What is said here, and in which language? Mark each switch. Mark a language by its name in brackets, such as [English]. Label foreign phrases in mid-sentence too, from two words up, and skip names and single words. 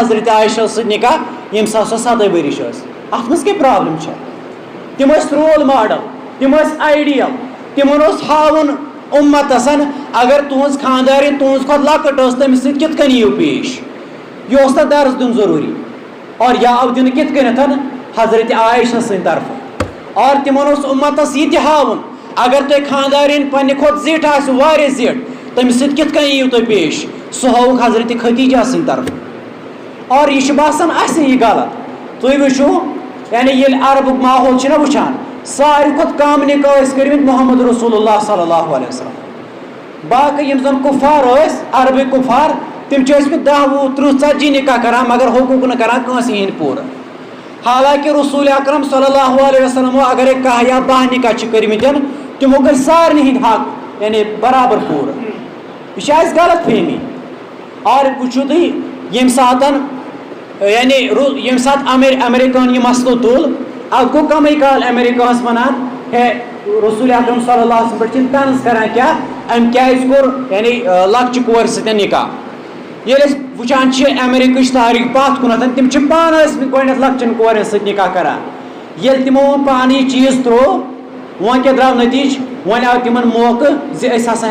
[Kashmiri] حضرت عایشہ سۭتۍ نکاح ییٚمہِ ساتہٕ سۄ 7 ؤرِش ٲس اتھ منٛز کیٛاہ پرابلم چھےٚ تِم ٲسۍ [English] role model [Kashmiri] تِم ٲسۍ آیڈیل تِمن اوس ہاوُن اُمتس اگر تُہنٛز خاندارِنۍ تُہنٛز کھۄتہٕ لۄکٕٹ ٲس تٔمِس سۭتۍ کِتھ کٔنۍ یِیِو پیش یہِ اوس تتھ درس دیُن ضروٗری اور یہِ آو دِنہٕ کِتھ کٔنٮ۪تھ حضرت عایشہ سٕنٛدِ طرفہٕ اور تِمن اوس اُمتس یہِ تہِ ہاوُن اگر تۄہہِ خاندارِنۍ پننہِ کھۄتہٕ زِٹھ آسہِ واریاہ زِٹھ تٔمِس سۭتۍ کِتھ کٔنۍ یِیِو تُہۍ پیش سُہ ہٲوُکھ حضرت خدیجہ سٕنٛدِ طرفہٕ اور یہِ چھُ باسان اَسہِ یہِ غلط تُہۍ وٕچھِو یعنی ییٚلہِ عربُک ماحول چھِنہ وٕچھان ساروی کھۄتہٕ کم نکاح ٲسۍ کٔرمٕتۍ محمد رسول اللہ [Arabic] صلی اللہ علیہ وسلم [Kashmiri] باقٕے یِم زن کُفار ٲسۍ عربٕکۍ کُفار تِم چھِ ٲسمٕتۍ 10 وُہ 30 40 نکاح کران مگر حقوٗق نہٕ کران کٲنٛسہِ ہِنٛدۍ پوٗرٕ حالانکہِ رسول اکرم [Arabic] صلی اللہ علیہ وسلمو [Kashmiri] اگرے 10 یا 12 نکاح چھِ کٔرمٕتۍ تِمو کٔرۍ سارنٕے ہِنٛدۍ حق یعنی برابر پوٗرٕ یہِ چھِ اَسہِ غلط فہمی اور وٕچھِو تُہۍ ییٚمہِ ساتہٕ یعنی ییٚمہِ ساتہٕ امیرِکاہن یہِ مسلہٕ تُل اتھ گوٚو کمٕے کال امیرِکاہس ونان ہے رسول اکرم [Arabic] صلی اللہ علیہ وسلم [Kashmiri] پٮ۪ٹھ چھِنہٕ طنز کران کیٛاہ أمۍ کیازِ کوٚر یعنی لۄکچہِ کورِ سۭتۍ نکاح ییٚلہِ أسۍ وٕچھان چھِ امیرِکہٕچ تاریٖخ پتھ کُنتھ تِم چھِ پانہٕ ٲسۍمٕتۍ گۄڈنٮ۪تھ لۄکچن کورٮ۪ن سۭتۍ نکاح کران ییٚلہِ تِمو وۄنۍ پانہٕ یہِ چیٖز ترٛوو وۄنۍ کیٛاہ درٛاو نتیٖجہٕ وۄنۍ آو تِمن موقعہٕ زِ أسۍ ہسا